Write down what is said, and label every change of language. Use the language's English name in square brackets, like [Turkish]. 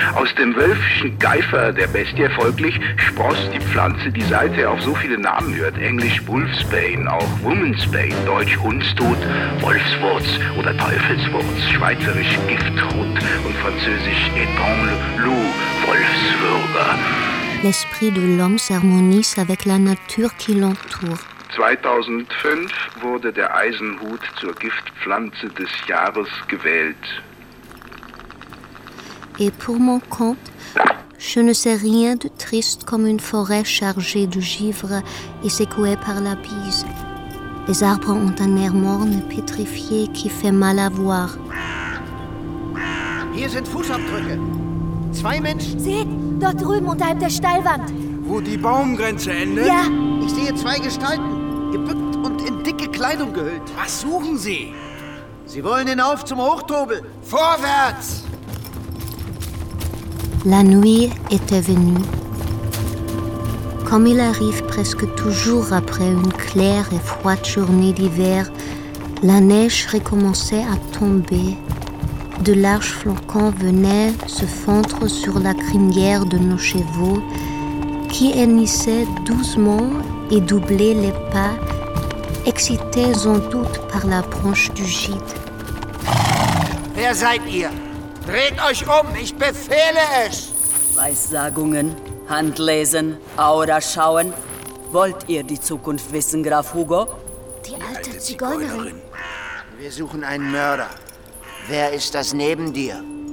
[German] Aus dem wölfischen Geifer der Bestie folglich spross die Pflanze, die seither auf so viele Namen hört, Englisch Wolfsbane, auch Womansbane, Deutsch Hundstod, Wolfswurz oder Teufelswurz, Schweizerisch Giftrot und Französisch Étangle Loup, Wolfswürger. [French] L'esprit de l'homme s'harmonise avec la nature qui l'entoure. [German] 2005 wurde der Eisenhut zur Giftpflanze des Jahres gewählt. [French] Et pour mon compte, je ne sais rien de triste comme une forêt chargée de givre et secouée par la bise. Les arbres ont un air morne, pétrifié, qui fait mal à voir. [German] Hier sind Fußabdrücke. Zwei Menschen. Seht, dort drüben unterhalb der Steilwand. Wo die Baumgrenze endet? Ja. Ich sehe zwei Gestalten, gebückt und in dicke Kleidung gehüllt. Was suchen Sie? Sie wollen hinauf zum Hochtobel. Vorwärts! [French] La nuit était venue. Comme il arrive presque toujours après une claire et froide journée d'hiver, la neige recommençait à tomber. De larges flocons venaient se fendre sur la crinière de nos chevaux, qui hennissaient doucement et doublaient les pas, excités sans doute par la branche du gîte. [German] Wer seid ihr? Dreht euch um, ich befehle es! Weissagungen, Handlesen, Aura schauen. Wollt ihr die Zukunft wissen, Graf Hugo? Die alte Zigeunerin. Wir suchen einen Mörder. Wer ist das neben dir?